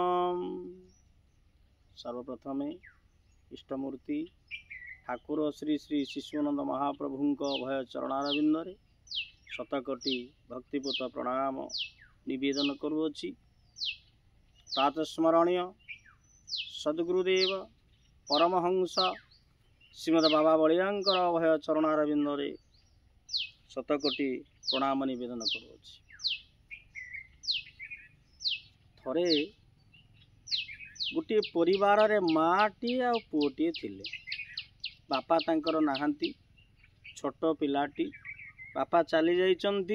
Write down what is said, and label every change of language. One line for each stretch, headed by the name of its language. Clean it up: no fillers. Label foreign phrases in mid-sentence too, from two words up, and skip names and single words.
Odia: ସର୍ବପ୍ରଥମେ ଇଷ୍ଟମୂର୍ତ୍ତି ଠାକୁର ଶ୍ରୀ ଶ୍ରୀ ଶିଶୁନନ୍ଦ ମହାପ୍ରଭୁ ଭୟ ଚରଣାରବିନ୍ଦରେ ଶତକୋଟି ଭକ୍ତିପୂତ ପ୍ରଣାମ ନିବେଦନ କରୁଅଛି। ପ୍ରାତସ୍ମରଣୀୟ ସଦ୍‌ଗୁରୁଦେବ ପରମହଂସ ଶ୍ରୀମଦ ବାବା ବଳିଆଙ୍କର ଅଭୟ ଚରଣାରବିନ୍ଦରେ ଶତକୋଟି ପ୍ରଣାମ ନିବେଦନ କରୁଅଛି। ଥରେ ଗୋଟେ ପରିବାର ରେ ମାଟି ଆ ପୁଅଟି ଥିଲେ। ବାପା ତାଙ୍କର ନାହାନ୍ତି, ଛୋଟ ପିଲାଟି ବାପା ଚାଲି ଯାଇଛନ୍ତି।